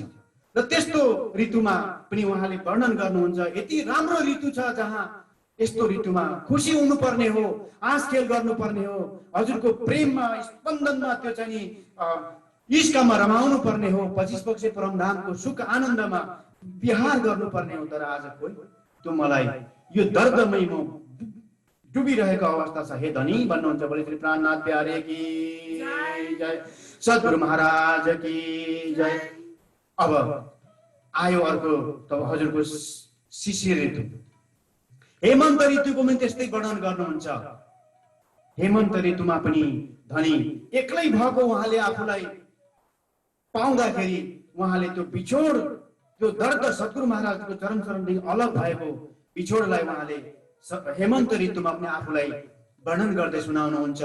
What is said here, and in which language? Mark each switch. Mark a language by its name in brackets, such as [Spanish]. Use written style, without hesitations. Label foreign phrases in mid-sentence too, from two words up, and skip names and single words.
[Nepali] र त्यस्तो ऋतुमा पनि उहाँले वर्णन गर्नुहुन्छ, यति राम्रो ऋतु छ जहाँ यस्तो ऋतुमा खुसी हुनुपर्ने हो, हाँस खेल गर्नुपर्ने हो, हजुरको प्रेममा स्पन्दनमा त्यो चाहिँ इश्कमा रमाउनु पर्ने हो, 25 वर्ष परमधामको सुख आनन्दमा विहार गर्नुपर्ने हो। तर आज कोही त्यो मलाई यो दर्दमै म डुबिरहेको अवस्था छ हे धनी भन्नुहुन्छ। [Hindi] बोले श्री प्राणनाथ प्यारे की जय, सद्गुरु महाराज की जय। [Nepali] अब आयो अर्को तब हजुरको शिशिर ऋतु, हेमन्त ऋतुको पनि त्यस्तै वर्णन गर्नुहुन्छ। हेमन्त ऋतुमा पनि धनी एक्लै भएको उहाँले आफूलाई पाउँदाखेरि उहाँले त्यो बिछोड, त्यो दर्द, सद्गुरु महाराजको चरण चरणदेखि अलग भएको बिछोडलाई उहाँले हेमन्त ऋतुमा पनि आफूलाई वर्णन गर्दै सुनाउनुहुन्छ।